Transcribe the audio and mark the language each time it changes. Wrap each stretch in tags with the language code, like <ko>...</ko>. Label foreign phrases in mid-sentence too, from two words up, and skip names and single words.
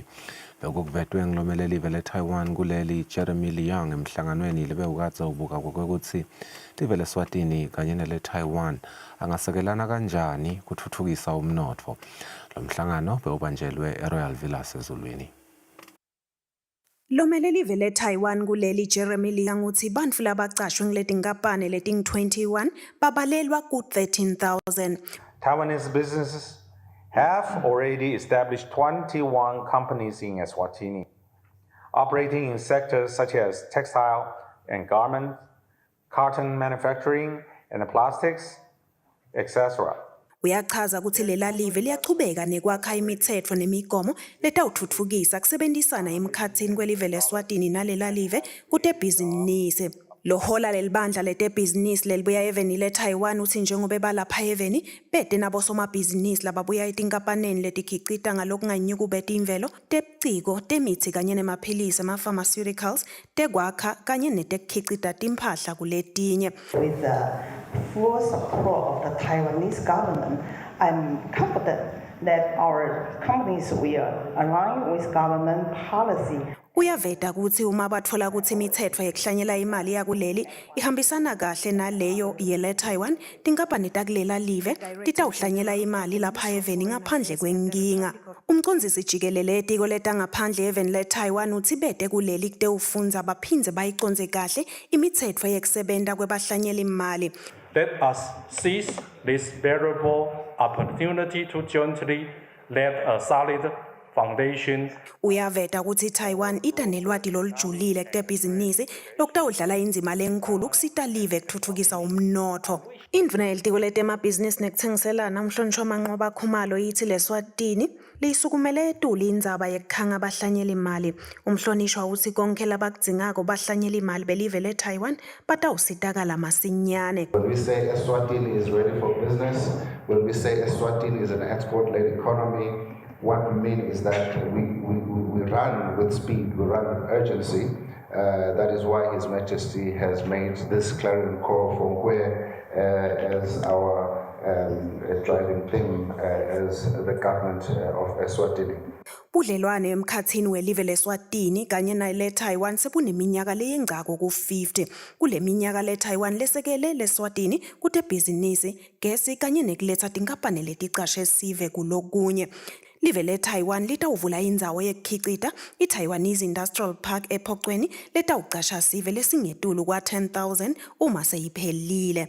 <ss>Lokhu kuvetwe ngilomele live le-Taiwan kuleli Jeremy Liang emhlanganweni lebewukadze ubuka kwekutsi live le-Eswatini kanye nele-Taiwan angasekelana kanjani kutfutfukisa umnotfo. Lo mhlangano bewubanjelwe eRoyal Villas eZulwini. Lomele live le-Taiwan kuleli Jeremy Liang uthi bantfu labacashwe ngiletinkampani leting-21 babalelwa ku-13,000.</ss> <en>Taiwanese businesses have already established 21 companies in Eswatini, operating in sectors such as textile and garment, cotton manufacturing, and plastics, etc.</en> <ss>Uyachaza ukuthi lela live liyachubeka nekwakha imithetho nemigomo letawutfutfukisa kusebenzisana emkhatsini kwelive leSwatini nalela live kutebhizinisi. Lohola lelibandla letebhizinisi lelibuya eveni le-Taiwan uthi njengoba balapha eveni bete nabo somabhizinisi lababuya etinkampanini letikhicita ngalokunganyuku imvelo, tebuciko, temithi kanye nemaphilisi, ama-pharmaceuticals, tekwakha kanye netekukhicita timphahla kuletinye.</ss> <en>With the full support of the Taiwanese government, I'm confident that our companies will align with government policy.</en> <ss>Uyaveta ukuthi uma bathola ukuthi imithetho yekuhlanyela imali yakuleli ihambisana kahle naleyo yele-Taiwan, tinkampani takulela live titawuhlanyela imali lapha eveni ngaphandle kwenkinga. Umcondzisi jikelele etiko letangaphandle eveni le-Taiwan uthi bete kuleli kutewufundza baphindze bayiconze kahle imithetho yekusebenta kwebahlanyela imali.</ss> <en>Let us seize this valuable opportunity to jointly lay a solid foundation.</en> <ss>Uyaveta ukuthi Taiwan itanelwati lolujulile kutebhizinisi lokutawudlala indzima lenkhulu ukusita live kutfutfukisa umnotfo. Indvuna yelitiko letemabhizinisi nekutsengiselana umhlonishwa Manqoba Khumalo yithi leSwatini liyisukumele etuli indzaba yekukhanga abahlanyela imali. Umhlonishwa uthi konke labakudzingako bahlanyela imali belive le-Taiwan batawusitakala masinyane.</ss> <en>When we say Eswatini is ready for business, when we say Eswatini is an export-led economy, what we mean is that we run with speed, we run with urgency. That is why His Majesty has made this clarion call for where as our driving theme as the government of Eswatini.</en> <ss>Budlelwane emkhatsini welive leSwatini kanye nale-Taiwan sebuneminyaka leyengcako ku-50. Kule minyaka le-Taiwan lesekele leSwatini kutebhizinisi, gesi kanye nekuletsa tinkampani leticashe sive kulokunye. Live le-Taiwan litawuvula indzawo yekukhicita i-Taiwanese Industrial Park ePhocweni letawucasha sive lesingetulu kwa-10,000 uma seyiphelile.</ss>